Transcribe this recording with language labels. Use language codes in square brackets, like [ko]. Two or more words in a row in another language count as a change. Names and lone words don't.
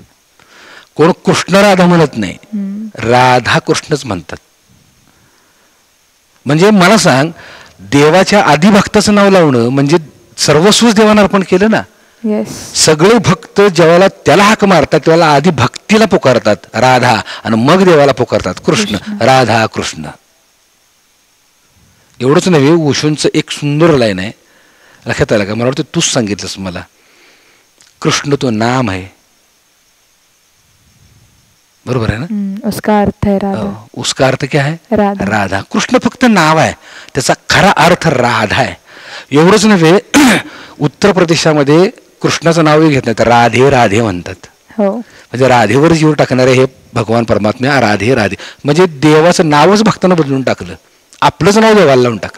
[mr] कोण कृष्ण राधा म्हणत नाही, राधा कृष्णच म्हणतात. म्हणजे मला सांग, देवाच्या आधी भक्ताचं नाव लावणं म्हणजे सर्वस्वच देवानं अर्पण केलं ना. सगळे भक्त जेव्हा त्याला हाक मारतात तेव्हा आधी भक्तीला पुकारतात राधा, आणि मग देवाला पुकारतात कृष्ण. राधा कृष्ण. एवढंच नव्हे, ओशोंचं एक सुंदर लाईन आहे, लक्षात आलं का? मला वाटतं तूच सांगितलंस मला. कृष्ण तो नाम आहे, बरोबर आहे ना? [hi] उसका अर्थ है राधा. उसका अर्थ क्या है? राधा. [mr] कृष्ण फक्त नाव आहे, त्याचा खरा अर्थ राधा आहे. एवढंच नव्हे, उत्तर प्रदेशामध्ये कृष्णाचं नावही घेत नाही, राधे राधे म्हणतात. म्हणजे राधेवर जीव टाकणारे हे भगवान परमात्मा राधे राधे. म्हणजे देवाचं नावच भक्तांना बदलून टाकलं, आपलंच नाव देवाला लावून टाकलं.